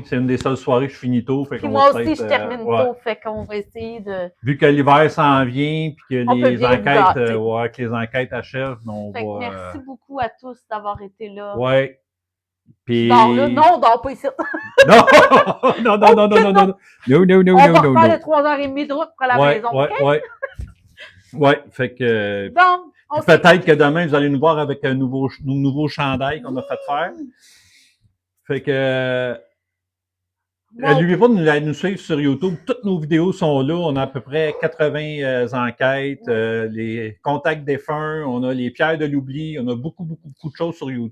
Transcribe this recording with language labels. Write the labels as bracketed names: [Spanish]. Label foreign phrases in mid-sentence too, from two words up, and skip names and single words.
[French] C'est une des seules soirées que je finis tôt. Fait Puis qu'on moi va aussi, peut-être, je termine ouais. tôt. Fait qu'on va essayer de... Vu que l'hiver s'en vient, puis que On peut les bien vous enquêtes, gâter. ouais, que les enquêtes achèvent, on Fait que va... merci beaucoup à tous d'avoir été là. Ouais. Puis... Dors là. Non, on dort pas ici. Non! Non, non, non, non, non, non, non. No, no, no, On va no, no, refaire no. les 3h30 de route pour la Ouais, maison. ouais, OK? ouais. Ouais, fait que... Bon, on Peut-être que demain, vous allez nous voir avec un nouveau chandail qu'on a fait faire. Fait que... N'oubliez pas de nous suivre sur YouTube. Toutes nos vidéos sont là. On a à peu près 80 enquêtes, les contacts défunts, on a les pierres de l'oubli, on a beaucoup de choses sur YouTube.